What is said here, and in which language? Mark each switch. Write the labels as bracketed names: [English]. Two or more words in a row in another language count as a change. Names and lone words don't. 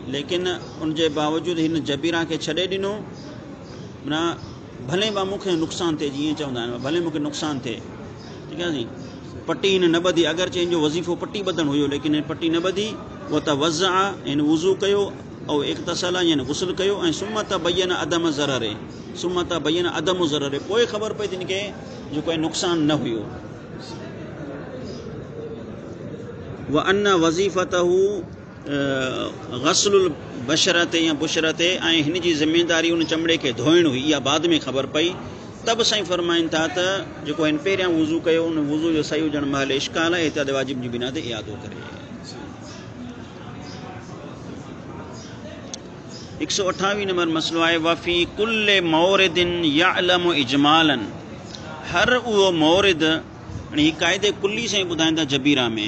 [Sindhi] लेकिन उनजे बावजूदि हिन जबीरा खे छॾे ॾिनो, माना भले बि मूंखे नुक़सानु थिए, जीअं चवंदा आहिनि भले मूंखे नुक़सानु थिए, ठीकु आहे नी, पटी हिन न ॿधी, अगरि हिन जो वज़ीफ़ो पटी ॿधणु हुयो लेकिन हिन पटी न ॿधी, उहा त वज़ा हिन वुज़ू कयो ऐं इक़्तिसाल यानी गुस्ल कयो, ऐं [Arabic] ثم تبين عدم الضرر, ثم تبين عدم الضرر, [Sindhi] पोइ ख़बर पई त हिनखे जेको आहे नुक़सानु न हुयो। [Arabic] وأن وظيفته غسل البشرة أو البشرة, [Sindhi] ऐं हिन जी ज़िमेदारी उन चमड़े खे धोइण हुई, इहा बाद में ख़बर पई। तब साईं फरमाइनि था त जेको हिन पहिरियां वुज़ू कयो उन वुज़ू जो सही हुजण महिल इश्काल आहे, एहतियात वाजिब जी बिना ते इआदो करे। 128 नंबर मसलो आहे [Arabic] وفي كل مورد يعلم إجمالا, [Sindhi] हर उहो मौरिद, हीअ क़ाइदे कुल्ली सां ॿुधाईंदा जबीरा में।